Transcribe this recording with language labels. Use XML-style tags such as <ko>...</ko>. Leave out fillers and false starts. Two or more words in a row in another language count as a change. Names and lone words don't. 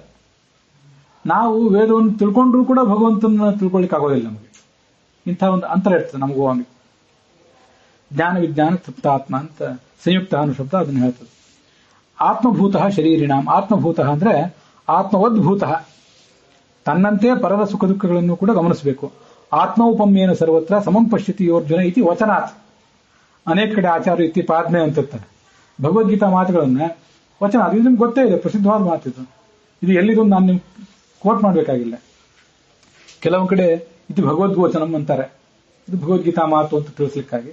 <kn>ನಾವು ವೇದವನ್ನು ತಿಳ್ಕೊಂಡ್ರೂ ಕೂಡ ಭಗವಂತನ ತಿಳ್ಕೊಳ್ಳಿಕ್ಕೆ ಆಗೋದಿಲ್ಲ ನಮಗೆ. ಇಂಥ ಒಂದು ಅಂತರ ಇರ್ತದೆ ನಮಗೂ ಅವನಿಗೆ.</kn> <sa>ಜ್ಞಾನ ವಿಜ್ಞಾನ ತೃಪ್ತಾತ್ಮ</sa> <kn>ಅಂತ ಸಂಯುಕ್ತ ಅನ್ನೋ ಶಬ್ದ ಅದನ್ನು ಹೇಳ್ತದೆ.</kn> <sa>ಆತ್ಮಭೂತ ಶರೀರಿಣಾಂ.</sa> <kn>ಆತ್ಮಭೂತ ಅಂದ್ರೆ ಆತ್ಮವದ್ಭೂತ, ತನ್ನಂತೆ ಪರರ ಸುಖ ದುಃಖಗಳನ್ನು ಕೂಡ ಗಮನಿಸಬೇಕು.</kn> <sa>ಆತ್ಮೌಪಮ್ಯೇನ ಸರ್ವತ್ರ ಸಮಂ ಪಶ್ಯತಿ ಯೋರ್ಜುನ ಇತಿ ವಚನಾತ್.</sa> <kn>ಅನೇಕ ಕಡೆ ಆಚಾರ್ಯ</kn> <sa>ಇತಿ ಪಾದ್ಮೆ</sa> <kn>ಅಂತಿರ್ತಾರೆ. ಭಗವದ್ಗೀತಾ ಮಾತುಗಳನ್ನ ವಚನ, ಅದು ನಿಮ್ಗೆ ಗೊತ್ತೇ ಇದೆ, ಪ್ರಸಿದ್ಧವಾದ ಮಾತಿದು. ಇದು ಎಲ್ಲಿದೊಂದು ನಾನು ನಿಮ್ಗೆ ಕೋಟ್ ಮಾಡಬೇಕಾಗಿಲ್ಲ. ಕೆಲವೊಂದು ಕಡೆ ಇದು ಭಗವದ್ವಚನಂ ಅಂತಾರೆ, ಇದು ಭಗವದ್ಗೀತಾ ಮಾತು ಅಂತ ತಿಳಿಸ್ಲಿಕ್ಕಾಗಿ.</kn>